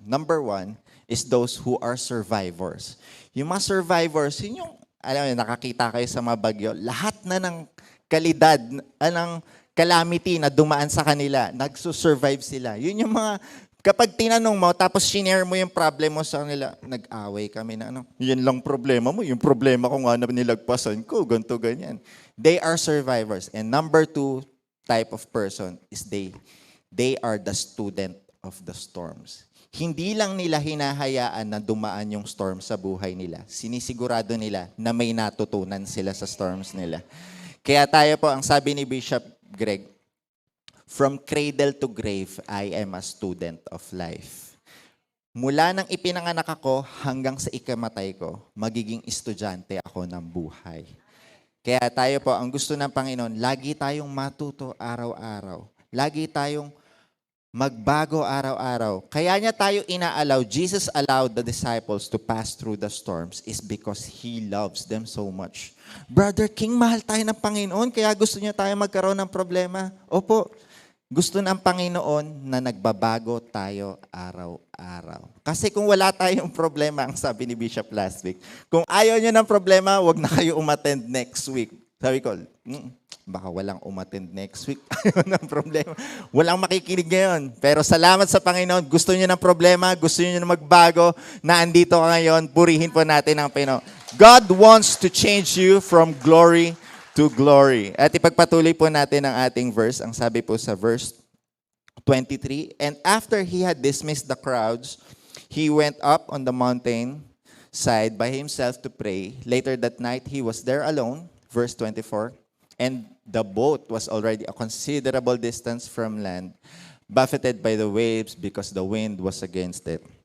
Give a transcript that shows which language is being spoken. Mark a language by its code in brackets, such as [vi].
[en] Number one is those who are survivors. [tl] Yung mga survivors, yun yung, alam mo, nakakita kayo sa mga bagyo, lahat na ng kalidad, ng calamity na dumaan sa kanila, nagsusurvive sila. Yun yung mga, kapag tinanong mo, tapos shinare mo yung problem mo sa kanila, nag-away kami na ano, yun lang problema mo, yung problema ko nga na nilagpasan ko, ganito, ganyan. [en] They are survivors. And number two type of person is they are the student of the storms. [tl] Hindi lang nila hinahayaan na dumaan yung storm sa buhay nila. Sinisigurado nila na may natutunan sila sa storms nila. Kaya tayo po, ang sabi ni [en] Bishop Greg, from cradle to grave, I am a student of life. [tl] Mula nang ipinanganak ako hanggang sa ikamatay ko, magiging estudyante ako ng buhay. Kaya tayo po, ang gusto ng Panginoon, lagi tayong matuto araw-araw. Lagi tayong magbago araw-araw. Kaya niya tayo inaalaw, [en] Jesus allowed the disciples to pass through the storms is because He loves them so much. [tl] Brother King, mahal tayo ng Panginoon, kaya gusto niya tayo magkaroon ng problema. Opo, gusto ng Panginoon na nagbabago tayo araw-araw. Kasi kung wala tayong problema, ang sabi ni Bishop last week, kung ayaw niyo ng problema, wag na kayo umattend next week. Sabi ko, baka walang umattend next week. Ayaw ng problema. Walang makikinig ngayon. Pero salamat sa Panginoon. Gusto niyo ng problema, gusto niyo na magbago, na andito ka ngayon, purihin po natin ang Panginoon. [en] God wants to change you from glory to glory. [tl] At ipagpatuloy po natin ang ating verse. Ang sabi po sa verse 23, [en] and after He had dismissed the crowds, He went up on the mountain side by himself to pray. Later that night, he was there alone, verse 24, and the boat was already a considerable distance from land, buffeted by the waves because the wind was against it.